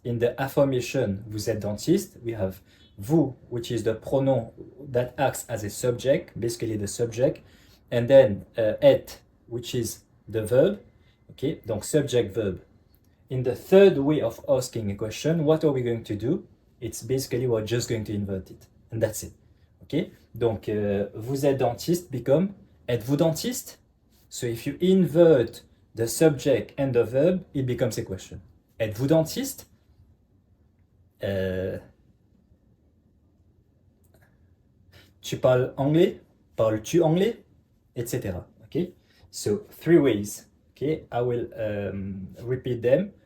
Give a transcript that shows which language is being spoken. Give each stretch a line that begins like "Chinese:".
English: In the affirmation,
French: vous êtes dentiste,
English: we have vous, which is the pronoun that acts as a subject, basically the subject, and then être, which is the verb. Okay, donc subject verb. In the third way of asking a question, what are we going to do? It's basically we're just going to invert it, and that's it.
French: Okay, donc vous êtes dentiste
English: become
French: êtes-vous dentiste?
English: So if you invert the subject and the verb, it becomes a question.
French: Êtes-vous dentiste? Tu parles anglais? Parles-tu anglais? Etc.
English: Okay, so three ways. Okay, I will repeat them.